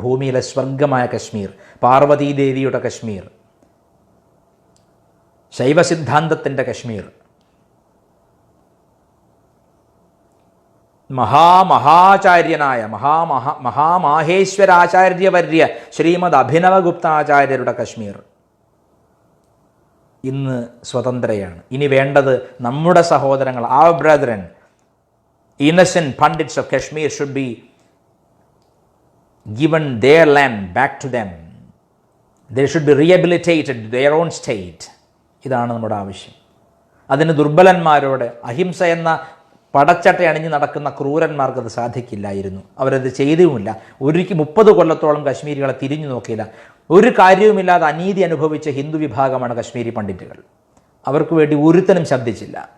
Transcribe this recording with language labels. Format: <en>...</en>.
<ml>ഭൂമിയിലെ സ്വർഗമായ കശ്മീർ, പാർവതീദേവിയുടെ കശ്മീർ, ശൈവസിദ്ധാന്തത്തിൻ്റെ കശ്മീർ, മഹാചാര്യനായ മഹാമാഹേശ്വരാചാര്യവർയ ശ്രീമദ് അഭിനവഗുപ്താചാര്യരുടെ കശ്മീർ ഇന്ന് സ്വതന്ത്രയാണ്. ഇനി വേണ്ടത് നമ്മുടെ സഹോദരങ്ങൾ,</ml> <en>our brethren, innocent pandits of Kashmir should be given their land back to them. They should be rehabilitated to their own state.</en> <ml>ഇതാണ് നമ്മുടെ ആവശ്യം. അതിന് ദുർബലന്മാരോട്, അഹിംസ എന്ന പടച്ചട്ട അണിഞ്ഞ് നടക്കുന്ന ക്രൂരന്മാർക്ക് അത് സാധിക്കില്ലായിരുന്നു. അവരത് ചെയ്തുമില്ല. 30 കൊല്ലത്തോളം കശ്മീരികളെ തിരിഞ്ഞു നോക്കിയില്ല. ഒരു കാര്യവുമില്ലാതെ അനീതി അനുഭവിച്ച ഹിന്ദു വിഭാഗമാണ് കശ്മീരി പണ്ഡിറ്റുകൾ. അവർക്ക് വേണ്ടി ഒരുത്തനും ശബ്ദിച്ചില്ല.</ml>